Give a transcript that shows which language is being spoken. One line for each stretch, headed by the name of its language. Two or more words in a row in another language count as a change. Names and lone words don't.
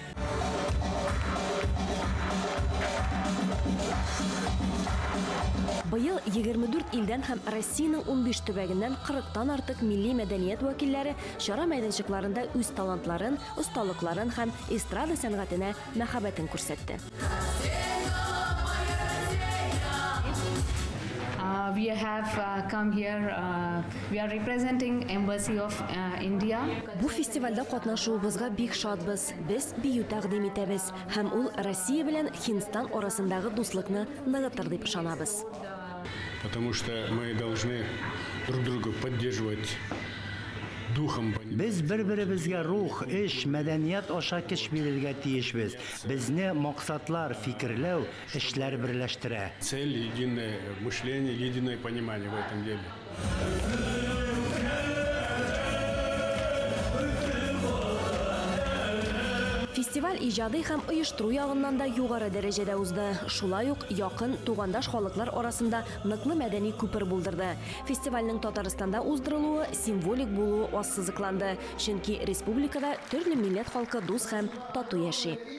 Tatar: Быел 24 илдән һәм Россиянең 15 төбәгеннән 40-тан артык милли мәдәният вәкилләре чара мәйданчыкларында үз талантларын, осталыкларын һәм эстрада сәнгатенә мәхәббәтен күрсәтте.
English: We have come here, we are representing Embassy of India.
Tatar: Бу фестивальдә катнашуыбызга бик шатбыз. Без бию тәкъдим итәбез һәм ул Россия белән Һиндстан арасындагы дуслыкны ныгытыр дип ышанабыз.
Russian: Потому что мы должны друг друга поддерживать духом.
Tatar: Без бер-беребезгә рух, эш, мәдәният аша көч бирергә тиешбез. Безне максатлар, фикерләү, эшләр берләштерә.
Russian: Цель, единое мышление, единое понимание в этом деле.
Tatar: Фестиваль иҗади һәм оештыру ягыннан да югары дәрәҗәдә узды. Шулай ук якын тугандаш халыклар арасында ныклы мәдәни күпер булдырды. Фестивальнең Татарстанда уздырылуы символик булуы ассызыкланды, чөнки республикада төрле милләт халкы дус һәм тату яши.